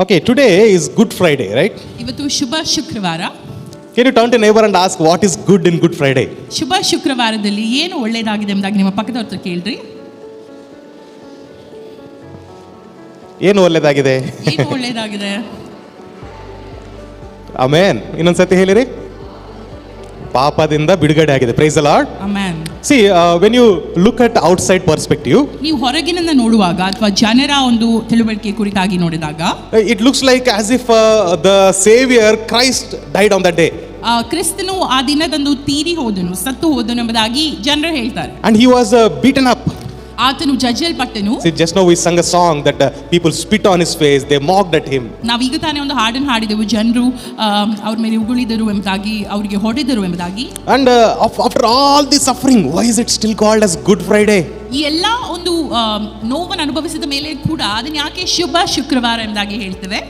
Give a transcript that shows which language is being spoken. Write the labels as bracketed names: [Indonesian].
[English] Okay, today is Good Friday, right? [Kannada] ಇವತ್ತು ಶುಭ ಶುಕ್ರವಾರ. [English] Can you turn to neighbor and ask what is good in Good Friday? [Kannada] ಶುಭ ಶುಕ್ರವಾರದಲ್ಲಿ ಏನು ಒಳ್ಳೆಯದಾಗಿದೆ ಎಂಬುದಾಗಿ ನಿಮ್ಮ ಪಕ್ಕದವ್ರ ಹತ್ರ ಕೇಳ್ರಿ. ಏನು ಒಳ್ಳೆಯದಾಗಿದೆ? ಏನು ಒಳ್ಳೆಯದಾಗಿದೆ? ಆಮೆನ್. ಇನ್ನೊಂದ್ಸತಿ ಹೇಳಿರಿ. ಪಾಪದಿಂದ ಬಿಡುಗಡೆ ಆಗಿದೆ. [English] Praise the Lord. [Kannada] Amen. [English] See, when you look at outside perspective, [Kannada] ನೀವು ಹೊರಗಿನಿಂದ ನೋಡುವಾಗ ಅಥವಾ ಜನರ ಒಂದು ತಿಳುವಳಿಕೆ ಕುರಿತಾಗಿ ನೋಡಿದಾಗ [English] it looks like as if the Savior Christ died on that day. [Kannada] ಕ್ರಿಸ್ತನು ಆ ದಿನದಂದು ತೀರಿ ಹೋದನು, ಸತ್ತು ಹೋದನು ಎಂಬುದಾಗಿ ಜನರು ಹೇಳ್ತಾರೆ. [English] And he was beaten up. [Kannada] ಆತನು ಜಜ್ಜಲ್ಪಟ್ಟನು. [English] See, just now we sung a song that people spit on his face, they mocked at him. [Kannada] ನಾವೀಗ ತಾನೇ ಒಂದು ಹಾಡನ್ನು ಹಾಡಿದೆವು, ಜನರು ಅವ್ರ ಮೇಲೆ ಉಗುಳಿದರು ಎಂಬುದಾಗಿ, ಅವರಿಗೆ ಹೊಡೆದರು ಎಂಬುದಾಗಿ. [English] And after all the suffering, why is it still called as Good Friday? [Kannada] ಈ ಎಲ್ಲ ಒಂದು ನೋವನ್ನು ಅನುಭವಿಸಿದ ಮೇಲೆ ಕೂಡ ಅದನ್ನ ಯಾಕೆ ಶುಭ ಶುಕ್ರವಾರ ಎಂಬುದಾಗಿ ಹೇಳ್ತೇವೆ?